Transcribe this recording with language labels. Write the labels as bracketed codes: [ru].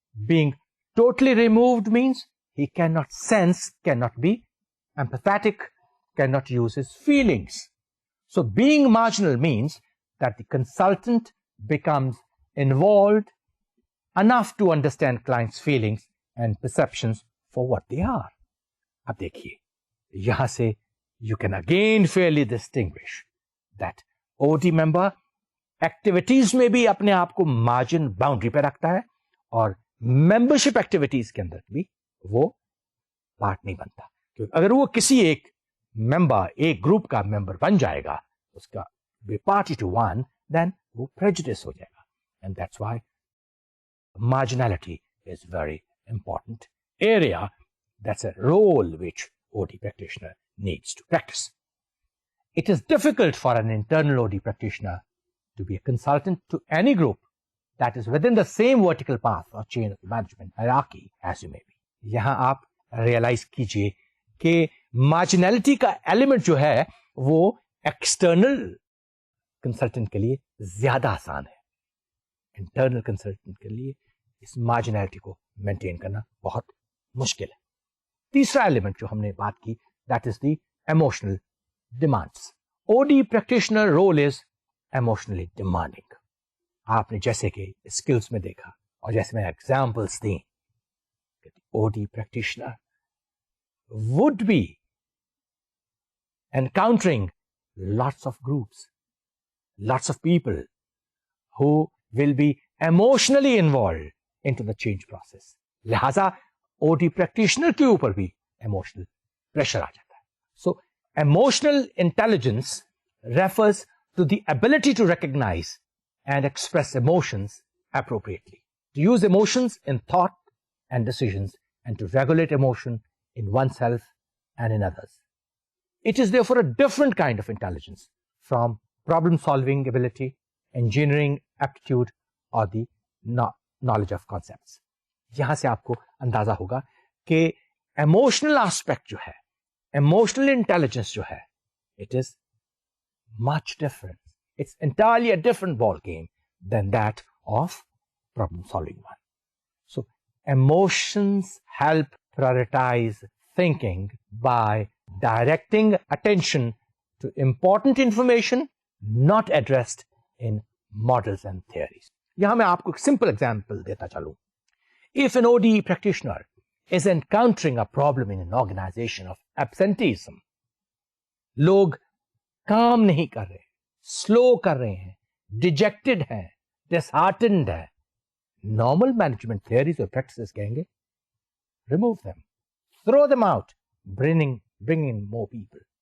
[en] Being totally removed means he cannot sense, cannot be empathetic, cannot use his feelings. So being marginal means that the consultant becomes involved enough to understand clients' feelings and perceptions for what they are. [hi] अब देखिए, यहाँ से [en] you can again fairly distinguish that OD member activities [hi] में भी अपने आप को [en] margin boundary [hi] पे रखता है और [en] membership activities [hi] के अंदर भी वो part नहीं बनता. क्योंकि अगर वो किसी एक member, एक group का member बन जाएगा, उसका [en] be party to one, then [hi] वो prejudice हो जाएगा. [en] And that's why marginality is very important area. That's a role which OD practitioner needs to practice. It is difficult for an internal OD practitioner to be a consultant to any group that is within the same vertical path or chain of management hierarchy as you may be. [hi] यहाँ आप realize कीजिए कि marginality का element जो है वो external consultant के लिए ज़्यादा आसान है. Internal consultant के लिए इस marginality को maintain करना बहुत मुश्किल है. तीसरा element जो हमने बात की, [en] that is the emotional demands. OD practitioner role is emotionally demanding. [hi] आपने जैसे कि skills में देखा और जैसे मैं examples the, [en] OD practitioner would be encountering lots of groups, lots of people who will be emotionally involved into the change process. [hi] लिहाजा OD practitioner के ऊपर भी emotional pressure आ जाता है. [en] So emotional intelligence refers to the ability to recognize and express emotions appropriately, to use emotions in thought and decisions, and to regulate emotion in oneself and in others. It is therefore a different kind of intelligence from problem-solving ability, engineering aptitude, or the knowledge of concepts. [hi] यहाँ से आपको अंदाजा होगा कि emotional aspect जो है, emotional intelligence जो है, [en] it is much different. It's entirely a different ball game than that of problem-solving one. So emotions help prioritize thinking by directing attention to important information not addressed in models and theories. [hi] यहाँ मैं आपको एक simple example देता चलूँ. [en] If an OD practitioner is encountering a problem in an organization of absenteeism, [hi] लोग काम नहीं कर रहे, slow कर रहे हैं, dejected हैं, disheartened हैं, [en] normal management theories or practices कहेंगे, remove them, throw them out, bring in more people.